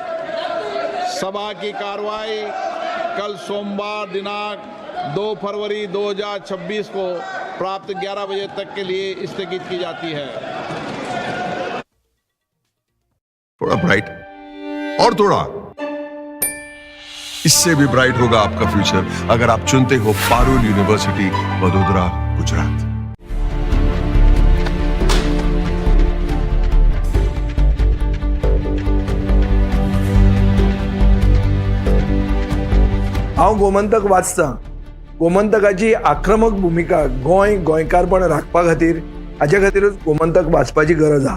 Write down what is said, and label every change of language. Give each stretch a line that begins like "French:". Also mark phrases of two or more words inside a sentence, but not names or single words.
Hindi: सभा की कार्रवाई कल सोमवार दिनांक 2 फरवरी 2026 को प्राप्त 11 बजे तक के लिए स्थगित की जाती है। थोड़ा ब्राइट और थोड़ा, इससे भी ब्राइट होगा आपका फ्यूचर अगर आप चुनते हो पारुल यूनिवर्सिटी, वडोदरा, गुजरात।
Konkani: हांव गोमंतक वाचतां। गोमंतकाची आक्रमक भूमिका गोंयकारपण राखपा खातीर हाच्या खातीरच गोमंतक वाचपाची गरज आहा।